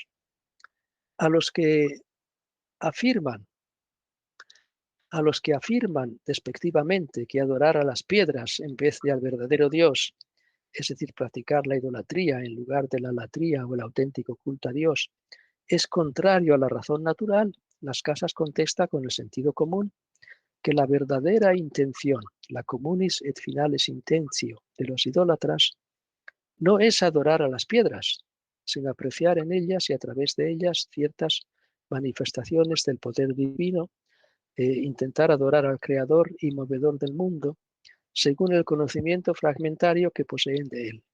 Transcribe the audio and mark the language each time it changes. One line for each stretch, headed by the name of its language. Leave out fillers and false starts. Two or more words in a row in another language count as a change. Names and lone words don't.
Spanish: A los que afirman despectivamente que adorar a las piedras en vez de al verdadero Dios, es decir, practicar la idolatría en lugar de la latría o el auténtico culto a Dios, es contrario a la razón natural, las casas contesta con el sentido común que la verdadera intención, la
Latin: communis et finalis intentio
Spanish: de los idólatras, no es adorar a las piedras, sino apreciar en ellas y a través de ellas ciertas manifestaciones del poder divino, intentar adorar al Creador y movedor del mundo, según el conocimiento fragmentario que poseen de él.